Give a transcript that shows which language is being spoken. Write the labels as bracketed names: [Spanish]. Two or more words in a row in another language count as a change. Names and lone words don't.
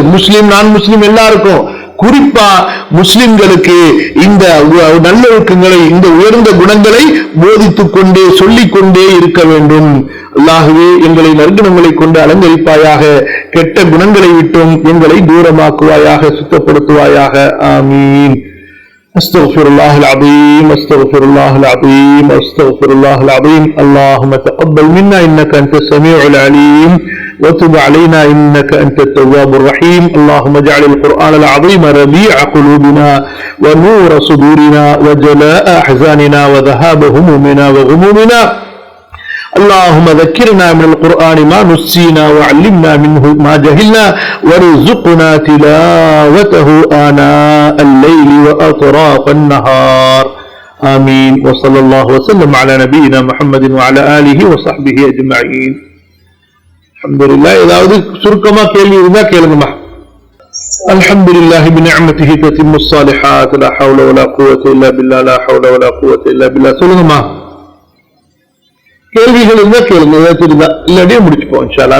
[Tamil] முஸ்லிம், நான் முஸ்லிம் எல்லாருக்கும், குறிப்பா முஸ்லிம்களுக்கு இந்த நல்லொழுக்கங்களை, இந்த உயர்ந்த குணங்களை போதித்துக் கொண்டே சொல்லிக் கொண்டே இருக்க வேண்டும். அல்லாஹ்வே எங்களை நற்குணங்களை கொண்டு அலங்கரிப்பாயாக, கெட்ட குணங்களை விட்டும் எங்களை தூரமாக்குவாயாக, சுத்தப்படுத்துவாயாக. ஆமீன். [Arabic] أستغفر الله العظيم، أستغفر الله العظيم، أستغفر الله العظيم. اللهم تقبل منا انك انت السميع العليم وتب علينا إنك أنت التواب الرحيم. اللهم اجعل القرآن العظيم ربيع قلوبنا ونور صدورنا وجلاء أحزاننا وذهاب همومنا وغمومنا. اللهم ذكرنا من القرآن ما نسينا وعلمنا منه ما جهلنا وارزقنا تلاوته آناء الليل وأطراف النهار. آمين. وصلى الله وسلم على نبينا محمد وعلى آله وصحبه أجمعين. [Tamil] அல்ஹம்துலில்லாஹ். ஏதாவது சுருக்கமா கேள்வி இருந்தா கேளுங்கம்மா. [Arabic] الحمد لله بنعمته تتم الصالحات لا حول ولا قوة إلا بالله لا حول ولا قوة إلا بالله. [Tamil] சொல்லுங்கம்மா. கேள்விகள் இருந்தா கேளுங்க, ஏதாவது இருந்தா. இல்லாட்டியே முடிச்சுப்போம் [Arabic] إن شاء الله.